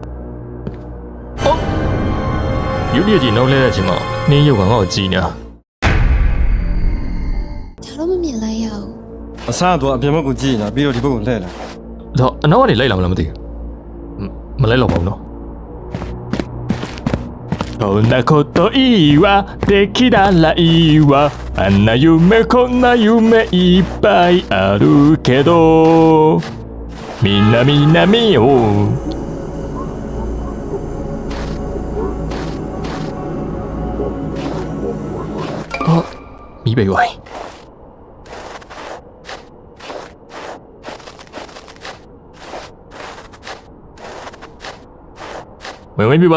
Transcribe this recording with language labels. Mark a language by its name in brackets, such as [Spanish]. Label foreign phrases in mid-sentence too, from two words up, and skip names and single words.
[Burmese] ယူလီကြီးနောက်လဲတဲ့အချိန်မှာနှင်းရုပ်ကငါ့ကိုကြည်နေတာ ဒါတော့မမြင်လိုက်ရအောင် အစားတော့အပြင်ဘက်ကိုကြည့်နေတာပြီးတော့ဒီဘက်ကိုလှည့်လာ တော့အနောက်ကနေလိုက်လာမလားမသိဘူးမလိုက်တော့ပါဘူးနော်こん [Japanese] なこといいわできたらいいわあんな夢こんな夢いっぱいあるけどみんな見ようあミベイワイ [Burmese] ဝင်ပြီပါ